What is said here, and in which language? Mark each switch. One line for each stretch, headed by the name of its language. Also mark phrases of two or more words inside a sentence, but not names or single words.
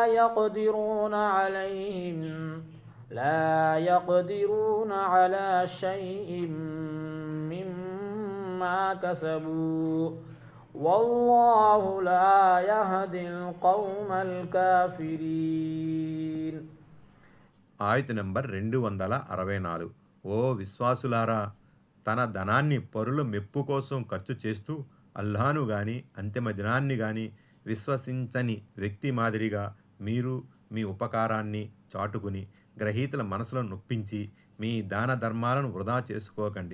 Arabic: يقدرون على شيء مما كسبوا والله لا يهدي القوم الكافرين.
Telugu: ఆయత్ నంబర్ 264. ఓ విశ్వాసులారా, తన ధనాన్ని పరుల మెప్పు కోసం ఖర్చు చేస్తూ అల్లాహ్ను గాని అంతిమ దినాన్ని గాని విశ్వసించని వ్యక్తి మాదిరిగా మీరు మీ ఉపకారాన్ని చాటుకుని గ్రహీతల మనసులను నొప్పించి మీ దాన ధర్మాలను వృధా చేసుకోకండి.